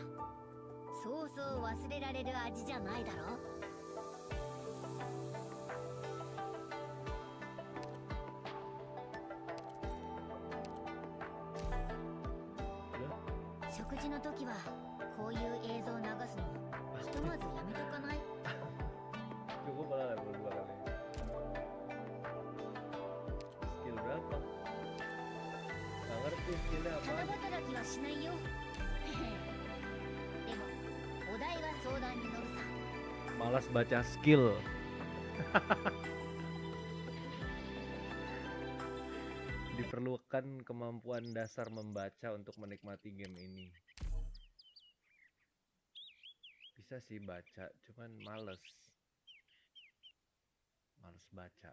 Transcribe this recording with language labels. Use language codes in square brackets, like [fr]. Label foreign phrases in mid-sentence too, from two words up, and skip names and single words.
[ja] そうそう忘れられる味じゃないだろ。食事の時はこういう映像を流すのひとまずやめとかない？ [id] Cukup lah berdua kali. Skill berapa? Nggak ngerti skillnya [ja] ただ [id] apa. [ja] 働きはしないよ。でもお題は相談に乗るさ。 [id] Malas baca skill. Diperlukan kemampuan dasar membaca untuk menikmati game ini. Bisa sih baca, cuman males baca.